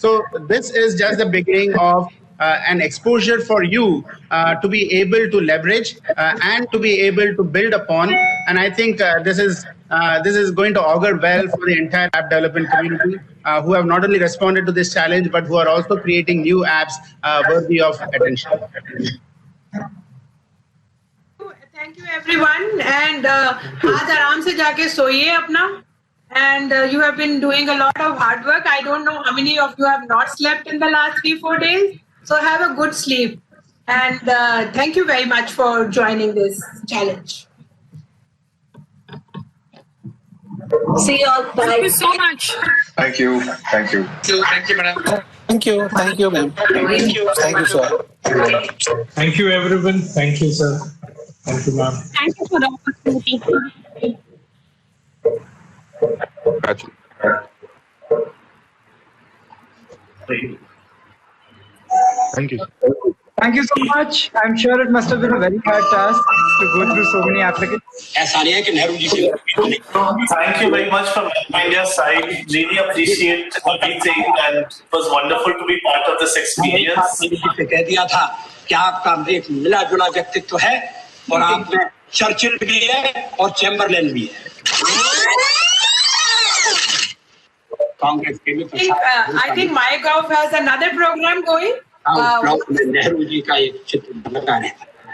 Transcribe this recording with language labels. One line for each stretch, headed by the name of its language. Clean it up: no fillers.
English: So this is just the beginning of an exposure for you to be able to leverage and to be able to build upon. And I think this is going to augur well for the entire app development community, who have not only responded to this challenge, but who are also creating new apps worthy of attention. Thank you everyone, and
Hindi: आज आराम से जाके सोइए अपना.
English: And you have been doing a lot of hard work. I don't know how many of you have not slept in the last 3-4 days. So have a good sleep. And thank you very much for joining this challenge. See you all. Bye. Thank you so much. Thank you. Thank you. Thank you, madam. Thank you. Thank you, ma'am. Thank you. Thank you, sir. Thank you, everyone. Thank you, sir. Thank you, ma'am. Thank you for the opportunity. Gotcha. Thank you. Thank you so much. I'm sure it must have been a very hard task to go through so many applicants. Thank you very much from India's side. Really appreciate everything, and it was wonderful to be part of this experience.
Hindi: कह दिया था कि आपका एक मिला जुला व्यक्तित्व है और आप में चर्चिल भी है और चैम्बरलेन भी है.
English: I think MyGov has another program going.
Hindi: Nehru ji का एक चित्र बता रहे हैं.